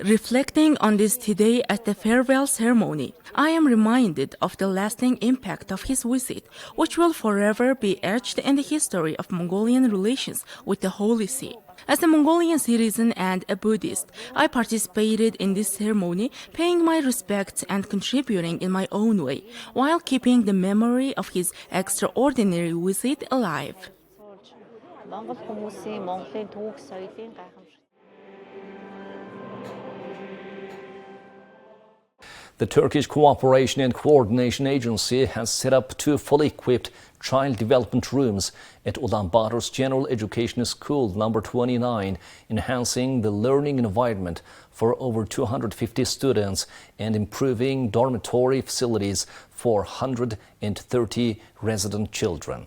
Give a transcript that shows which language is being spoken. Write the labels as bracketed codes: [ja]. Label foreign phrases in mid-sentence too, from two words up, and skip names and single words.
[en] Reflecting on this today at the farewell ceremony, I am reminded of the lasting impact of his visit, which will forever be etched in the history of Mongolian relations with the Holy See. As a Mongolian citizen and a Buddhist, I participated in this ceremony, paying my respects and contributing in my own way, while keeping the memory of his extraordinary visit alive. [mn] Монгол хүмүүсийн Монголын түүх соёлын гайхамшигт. [en] The Turkish Cooperation and Coordination Agency has set up 2 fully equipped child development rooms at Ulaanbaatar's General Education School number 29, enhancing the learning environment for over 250 students and improving dormitory facilities for 130 resident children.